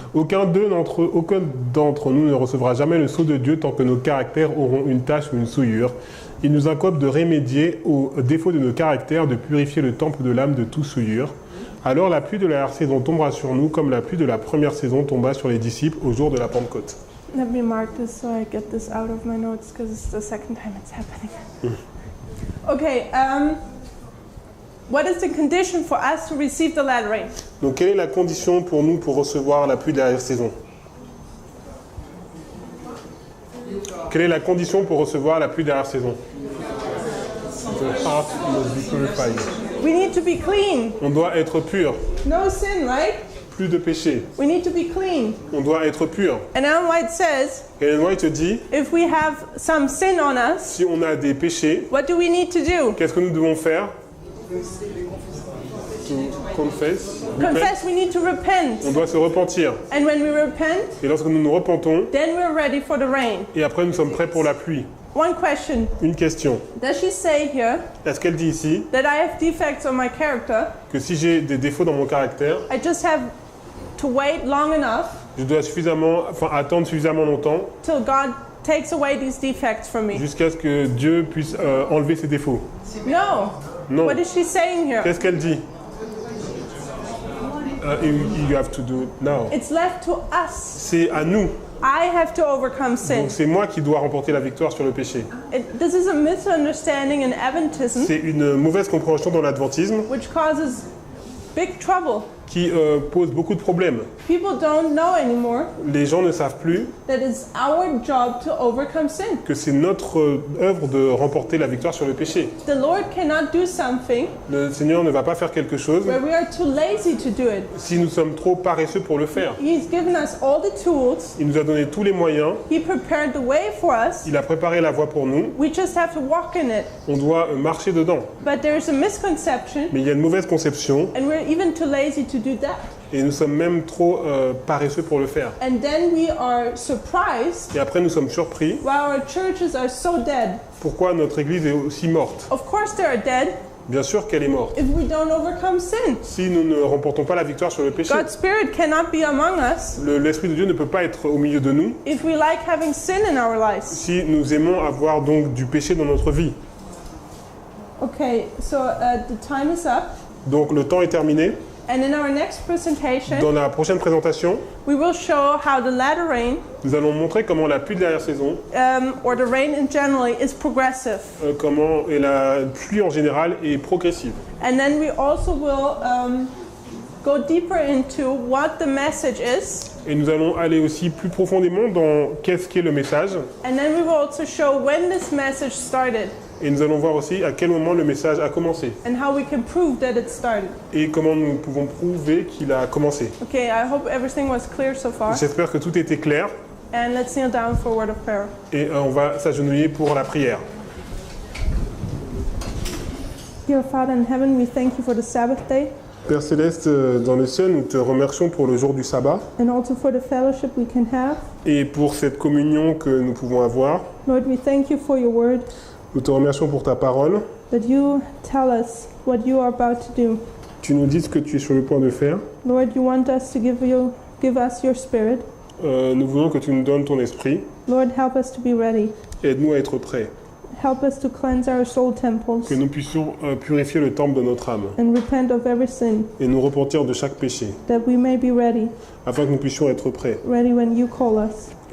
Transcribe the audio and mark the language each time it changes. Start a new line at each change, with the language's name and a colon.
French: Aucun d'entre nous ne recevra jamais le sceau de Dieu tant que nos caractères auront une tache ou une souillure. Il nous incombe de remédier aux défauts de nos caractères, de purifier le temple de l'âme de toute souillure. Alors la pluie de la saison tombera sur nous comme la pluie de la première saison tomba sur les disciples au jour de la Pentecôte.
English: Let me mark this so I get this out of my notes, because it's the second time it's happening. Okay, what is the condition for us to receive the latter rain?
French: Donc quelle est la condition pour nous pour recevoir la pluie de la saison? Quelle est la condition pour recevoir la pluie de la saison?
English: The heart must be purified. We need to be clean.
French: On doit être pur.
English: No sin, right?
French: Plus de péché.
English: We need to be clean.
French: On doit être pur.
English: And Ellen White says,
French: Ellen White dit,
English: if we have some sin on us,
French: si on a des péchés,
English: what do we need to do?
French: qu'est-ce que nous devons faire?
English: To confess. Confess, we need to repent.
French: On doit se repentir.
English: And when we repent,
French: Et lorsque nous nous repentons,
English: then we're ready for the rain.
French: et après nous sommes prêts pour la pluie.
English: One question.
French: Une question.
English: Does she say here
French: Est-ce qu'elle dit ici
English: that I have defects on my character?
French: que si j'ai des défauts dans mon caractère,
English: I just have to wait long enough
French: je dois attendre suffisamment longtemps
English: till God takes away these defects from me?
French: jusqu'à ce que Dieu puisse enlever ses défauts?
English: No.
French: Non.
English: What is she saying here?
French: Qu'est-ce qu'elle dit?
English: You have to do it now. It's left to us.
French: C'est à nous.
English: I have to overcome sin.
French: Donc c'est moi qui dois remporter la victoire sur le péché.
English: This is a misunderstanding in Adventism,
French: C'est une mauvaise compréhension dans l'adventisme
English: which causes big trouble.
French: qui pose beaucoup de problèmes.
English: People don't know anymore
French: Les gens ne savent plus
English: that it's our job to overcome sin.
French: que c'est notre œuvre de remporter la victoire sur le péché.
English: The Lord cannot do something
French: Le Seigneur ne va pas faire quelque chose
English: where we are too lazy to do it.
French: si nous sommes trop paresseux pour le faire.
English: He's given us all the tools.
French: Il nous a donné tous les moyens,
English: He prepared the way for us.
French: il a préparé la voie pour nous,
English: We just have to walk in it.
French: on doit marcher dedans.
English: But there's a misconception,
French: Mais il y a une mauvaise conception
English: and we're even too lazy to do that.
French: et nous sommes même trop paresseux pour le faire.
English: And then we are surprised
French: Et après nous sommes surpris
English: why our churches are so dead.
French: pourquoi notre église est aussi morte.
English: Of course they are dead
French: Bien sûr qu'elle est morte.
English: if we don't overcome sin.
French: Si nous ne remportons pas la victoire sur le péché,
English: God's Spirit cannot be among us
French: l'Esprit de Dieu ne peut pas être au milieu de nous
English: if we like having sin in our lives.
French: si nous aimons avoir donc du péché dans notre vie.
English: Okay, so the time is up.
French: Donc le temps est terminé.
English: And in our next presentation,
French: Dans la prochaine présentation,
English: we will show how the latter rain,
French: nous allons montrer comment la pluie de l'arrière-saison,
English: or the rain in generally, is progressive.
French: comment et la pluie en général est progressive.
English: And then we also will go deeper into what the message is.
French: Et nous allons aller aussi plus profondément dans qu'est-ce qu'est le message.
English: And then we will also show when this message started
French: Et nous allons voir aussi à quel moment le message a commencé.
English: and how we can prove that it started.
French: Et comment nous pouvons prouver qu'il a commencé.
English: Okay, I hope everything was clear so far.
French: J'espère que tout était clair.
English: And let's kneel down for a word of prayer.
French: Et on va s'agenouiller pour la prière.
English: Dear Father in heaven, we thank you for the Sabbath day
French: Père Céleste, dans le ciel, nous te remercions pour le jour du sabbat
English: and also for the fellowship we can have.
French: et pour cette communion que nous pouvons avoir.
English: Lord, we thank you for your word,
French: Nous te remercions pour ta parole.
English: that you tell us what you are about to do.
French: Tu nous dis ce que tu es sur le point de faire.
English: Lord, you want us to give us your spirit.
French: Nous voulons que tu nous donnes ton esprit.
English: Lord, help us to be ready.
French: Aide-nous à être prêts.
English: Help us to cleanse our soul temples
French: Que nous puissions purifier le temple de notre âme
English: and repent of every sin,
French: et nous repentir de chaque péché,
English: that we may be ready,
French: afin que nous puissions être prêts.
English: ready when you call us.